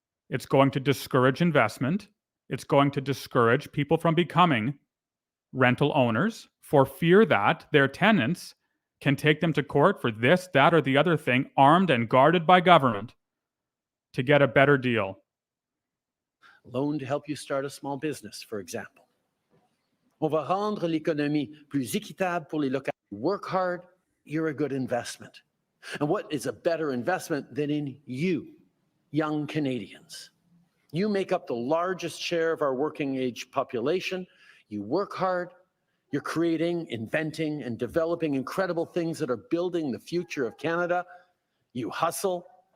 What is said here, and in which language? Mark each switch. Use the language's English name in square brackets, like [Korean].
[English] It's going to discourage investment. It's going to discourage people from becoming rental owners for fear that their tenants can take them to court for this, that, or the other thing, armed and guarded by government to get a better deal. Loan to help you start a small business, for example. [French] On va rendre l'économie plus équitable pour les locataires. [English] Work hard, you're a good investment. And what is a better investment than in you, young Canadians? You make up the largest share of our working age population. You work hard. You're creating, inventing, and developing incredible things that are building the future of Canada. You hustle.